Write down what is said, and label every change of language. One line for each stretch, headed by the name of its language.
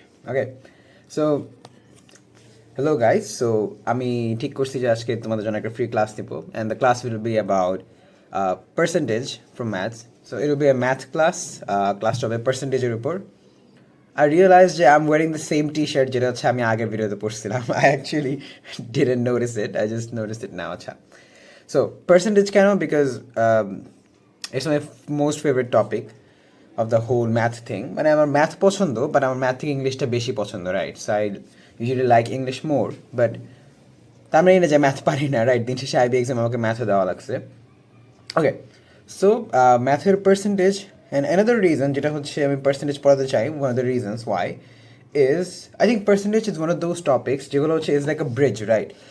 English: okay so hello guys, so
Bangla: আমি ঠিক করছি যে আজকে তোমাদের জন্য একটা ফ্রি ক্লাস নিব
English: And the class will be about percentage from maths. So it will be a math class.
Bangla: ক্লাসটা হবে পার্সেন্টেজের উপর।
English: I realized যে I'm wearing the same t-shirt
Bangla: যেটা হচ্ছে আমি আগের ভিডিওতে পড়ছিলাম.
English: I actually didn't notice it. I just noticed it now.
Bangla: আচ্ছা, so percentage কেন?
English: Because it's my most favorite topic of the whole math thing.
Bangla: মানে আমার ম্যাথ পছন্দ, বাট আমার ম্যাথ থেকে ইংলিশটা বেশি পছন্দ, right?
English: so I usually like English more, but
Bangla: তার মানে না যে ম্যাথ পারি না,
English: Right?
Bangla: দিন শেষে আইবি এক্সাম আমাকে ম্যাথও দেওয়া লাগছে।
English: okay, so ম্যাথের percentage and another reason
Bangla: যেটা হচ্ছে আমি পার্সেন্টেজ পড়াতে চাই,
English: One of the reasons why is I think percentage is one of those topics যেগুলো হচ্ছে is like a bridge, right?